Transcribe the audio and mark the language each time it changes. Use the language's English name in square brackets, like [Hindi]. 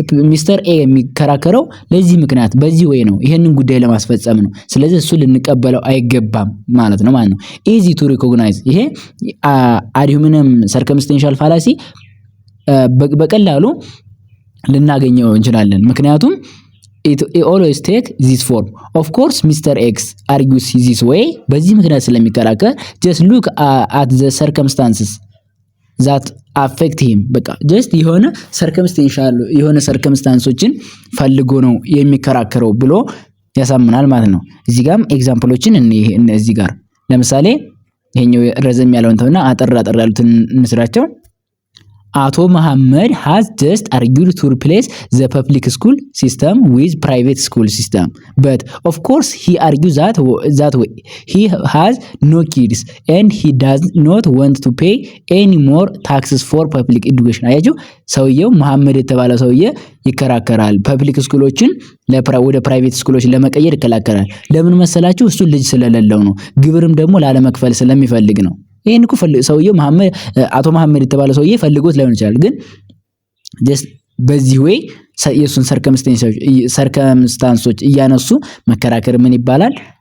[Amharic] ሚስተር ኤ የሚከራከረው ለዚህ ምክንያት በዚህ ወይ ነው ይሄንን ጉዳይ ለማስፈጸም ነው። ስለዚህ እሱ ልንቀበለው አይገባም ማለት ነው። [English] easy to recognize [Amharic] ይሄ ad hominem circumstantial fallacy በቀላሉ ልናገኘው እንችላለን። ምክንያቱም [English] it always take this form. Of course Mr. X argues this way [Amharic] በዚህ ምክንያት ስለሚከራከር [English] just look at the circumstances that affect him [Amharic] በቃ just የሆነ ሰርከምስታንሶችን ፈልጎ ነው የሚከራከረው ብሎ ያሳምናል ማለት ነው። እዚህ ጋርም ኤግዛምፕሎችን እዚህ ጋር ለምሳሌ ይሄኛው ረዘም ያለውን ተውና አጠር ያሉትን እንስራቸው። [English] አቶ መሐመድ has just argued to replace the public school system with private school system, but of course he argues that way he has no kids and he does not want to pay any more taxes for public education። [Amharic] አያችሁ ሰውየው መሐመድ የተባለው ሰውዬ ይከራከራል። ፐብሊክ ስኩሎችን ወደ ፕራይቬት ስኩሎች ለመቀየር ይከራከራል። ለምን መሰላችሁ? እሱ ልጅ ስለሌለው ነው። ግብርም ደግሞ ላለመክፈል ስለሚፈልግ ነው። ይሄን እኮ ሰውየው አቶ መሐመድ የተባለው ሰውዬ ፈልጎት ላይሆን ይችላል፣ ግን just በዚህ ወይ የሱን ሰርከምስታንሶች እያነሱ መከራከር ምን ይባላል?